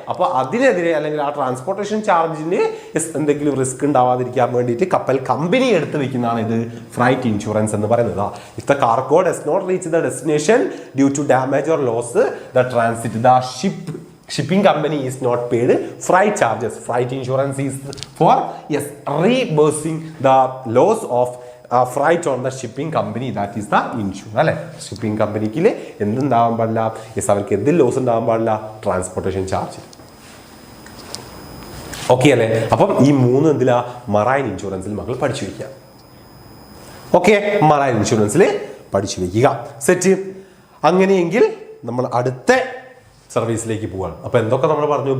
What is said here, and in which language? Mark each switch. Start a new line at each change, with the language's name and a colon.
Malayalam: അപ്പോൾ അതിനെതിരെ അല്ലെങ്കിൽ ആ ട്രാൻസ്പോർട്ടേഷൻ ചാർജിന് എന്തെങ്കിലും റിസ്ക് ഉണ്ടാവാതിരിക്കാൻ വേണ്ടിയിട്ട് കപ്പൽ കമ്പനി എടുത്ത് വെക്കുന്നതാണ് ഇത് ഫ്രൈറ്റ് ഇൻഷുറൻസ് എന്ന് പറയുന്നത്.
English: If the cargo does not reach the destination due to damage or loss the transit the shipping company is not paid freight charges. Freight insurance is for reimbursing the loss of freight on the shipping company, that is the insurance അല്ലെ.
Malayalam: Shipping കമ്പനിക്ക് എന്തുണ്ടാവാൻ പാടില്ല? Yes, അവർക്ക് എന്ത് loss ഉണ്ടാവാൻ പാടില്ല? Transportation charge. Okay അല്ലേ. അപ്പം ഈ മൂന്ന് എന്തിലാ? മറൈൻ ഇൻഷുറൻസിൽ മക്കൾ പഠിച്ചു വയ്ക്കുക. ഓക്കെ, മറൈൻ ഇൻഷുറൻസിൽ പഠിച്ചു വയ്ക്കുക. സെറ്റ്. അങ്ങനെയെങ്കിൽ നമ്മൾ അടുത്ത സർവീസിലേക്ക് പോവാണ്. അപ്പോൾ എന്തൊക്കെ നമ്മൾ പറഞ്ഞു?